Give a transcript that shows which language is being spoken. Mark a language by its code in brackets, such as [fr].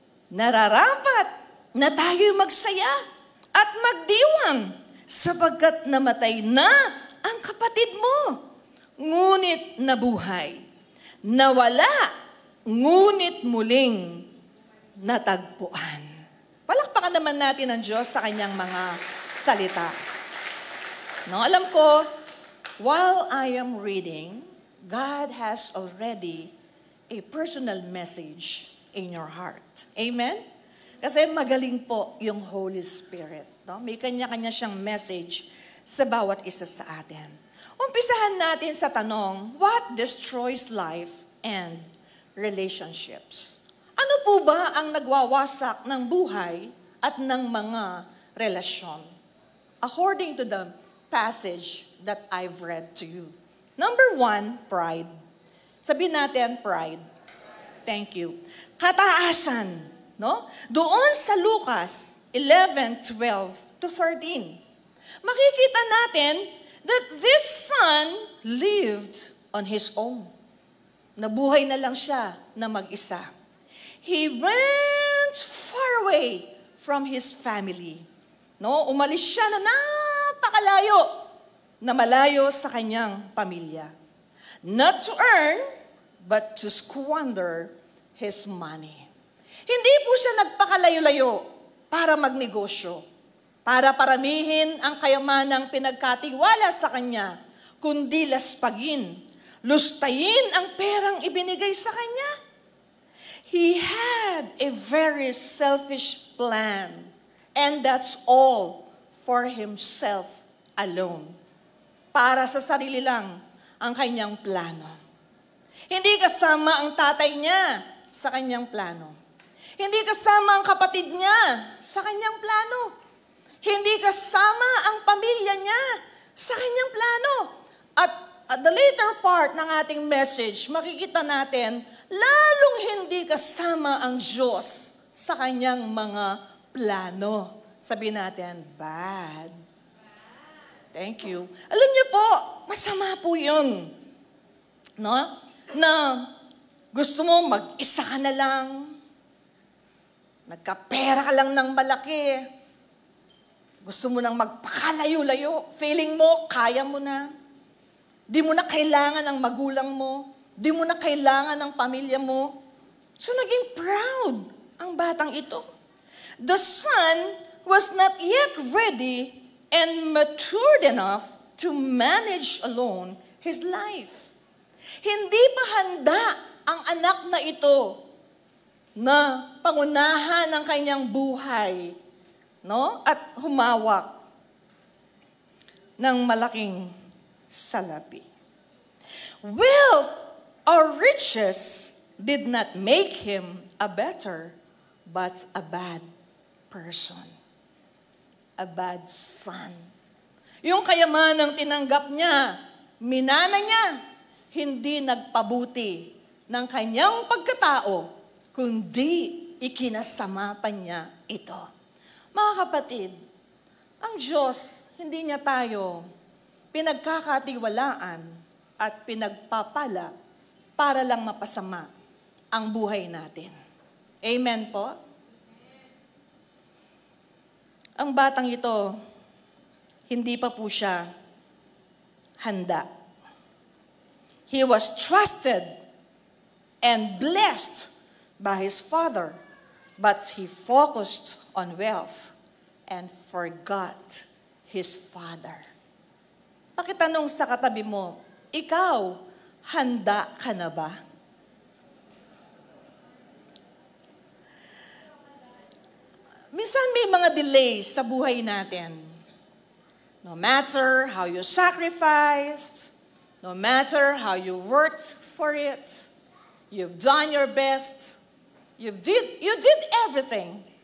[tl] Nararapat na tayo magsaya at magdiwang sapagkat namatay na ang kapatid mo. Ngunit nabuhay. Nawala, ngunit muling natagpuan. Palakpakan naman natin ang Diyos sa kanyang mga salita. No, alam ko, [en] while I am reading, God has already a personal message in your heart. [tl] Amen? Kasi magaling po yung Holy Spirit. No? May kanya-kanya siyang message sa bawat isa sa atin. Umpisahan natin sa tanong, [en] what destroys life and relationships? [tl] Ano po ba ang nagwawasak ng buhay at ng mga relasyon? [en] According to the passage that I've read to you. Number 1, pride. [tl] Sabihin natin, [en] pride. Thank you. [tl] Kataasan. No? Doon sa [en] Lucas 11:12-13, [tl] makikita natin [en] that this son lived on his own. [tl] Nabuhay na lang siya na mag-isa. [en] He went far away from his family. [tl] No? Umalis siya na napakalayo, na malayo sa kanyang pamilya. [en] Not to earn, but to squander his money. [tl] Hindi po siya nagpakalayo-layo para magnegosyo, para paramihin ang kayamanang pinagkatiwala sa kanya, kundi laspagin, lustayin ang perang ibinigay sa kanya. [en] He had a very selfish plan, and that's all for himself alone. [tl] Para sa sarili lang ang kanyang plano. Hindi kasama ang tatay niya sa kanyang plano. Hindi kasama ang kapatid niya sa kanyang plano. Hindi kasama ang pamilya niya sa kanyang plano. [en] At the later part [tl] ng ating message, makikita natin, lalong hindi kasama ang Diyos sa kanyang mga plano. Sabihin natin, bad. Thank you. Alam niyo po, masama po yun. No? Na gusto mo mag-isa ka na lang, nagkapera ka lang ng malaki, gusto mo nang magpakalayo-layo, [en] feeling mo, [tl] kaya mo na. Di mo na kailangan ng magulang mo, di mo na kailangan ng pamilya mo. So naging proud ang batang ito. [en] The son was not yet ready and matured enough to manage alone his life. [tl] Hindi pa handa ang anak na ito na pangunahan ang kanyang buhay, no? At humawak ng malaking salapi. [en] Wealth or riches did not make him a better, but a bad person. A bad son. [tl] Yung kayamanang tinanggap niya, minana niya, hindi nagpabuti ng kanyang pagkatao, kundi ikinasama pa niya ito. Mga kapatid, ang Diyos, hindi niya tayo pinagkakatiwalaan at pinagpapala para lang mapasama ang buhay natin. Amen po? Ang batang ito, hindi pa po siya handa. [en] He was trusted and blessed by his father, but he focused on wealth and forgot his father. [tl] Pakitanong sa katabi mo, ikaw, handa ka na ba? Minsan may mga delays sa buhay natin. [en] No matter how you sacrificed, no matter how you worked for it, you've done your best, you did everything.